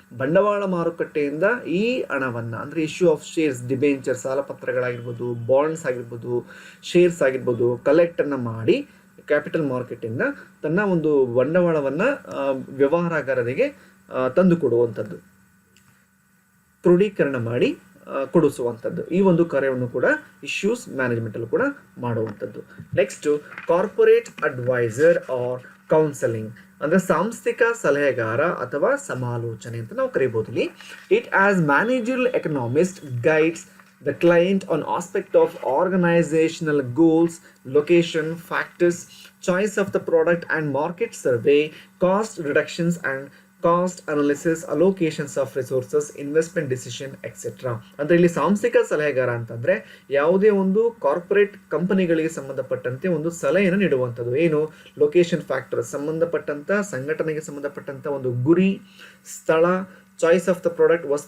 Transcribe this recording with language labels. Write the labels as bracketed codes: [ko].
[kn] ಬಂಡವಾಳ ಮಾರುಕಟ್ಟೆಯಿಂದ ಈ ಹಣವನ್ನು ಅಂದರೆ issue of shares, debenture ಸಾಲಪತ್ರಗಳಾಗಿರ್ಬೋದು, bonds ಆಗಿರ್ಬೋದು, ಶೇರ್ಸ್ ಆಗಿರ್ಬೋದು, ಕಲೆಕ್ಟನ್ನು ಮಾಡಿ ಕ್ಯಾಪಿಟಲ್ ಮಾರ್ಕೆಟಿಂದ ತನ್ನ ಒಂದು ಬಂಡವಾಳವನ್ನು ವ್ಯವಹಾರಗಾರರಿಗೆ ತಂದು ಕೊಡುವಂಥದ್ದು, ಕ್ರೋಢೀಕರಣ ಮಾಡಿ ಕೊಡಿಸುವಂಥದ್ದು. ಈ ಒಂದು ಕಾರ್ಯವನ್ನು ಕೂಡ ಇಶ್ಯೂಸ್ ಮ್ಯಾನೇಜ್ಮೆಂಟಲ್ಲೂ ಕೂಡ ಮಾಡುವಂಥದ್ದು. Next corporate adviser R counselling ಅಂದರೆ ಸಾಂಸ್ಥಿಕ ಸಲಹೆಗಾರ ಅಥವಾ ಸಮಾಲೋಚನೆ ಅಂತ ನಾವು ಕರಿಬೋದು. [en] ಇಲ್ಲಿ it as managerial economist guides the client on aspect of organizational goals, location, factors, choice of the product and market survey, cost reductions and cost analysis, allocations of resources, investment decision etcetera. [kn] ಅಂದರೆ ಇಲ್ಲಿ ಸಾಂಸ್ಥಿಕ ಸಲಹೆಗಾರ ಅಂತಂದರೆ ಯಾವುದೇ ಒಂದು corporate ಕಂಪನಿಗಳಿಗೆ ಸಂಬಂಧಪಟ್ಟಂತೆ ಒಂದು ಸಲಹೆಯನ್ನು ನೀಡುವಂಥದ್ದು. ಏನು, ಲೊಕೇಶನ್ ಫ್ಯಾಕ್ಟರ್ ಸಂಬಂಧಪಟ್ಟಂಥ ಸಂಘಟನೆಗೆ ಸಂಬಂಧಪಟ್ಟಂಥ ಒಂದು ಗುರಿ, ಸ್ಥಳ, ಚಾಯ್ಸ್ ಆಫ್ ದ ಪ್ರಾಡಕ್ಟ್,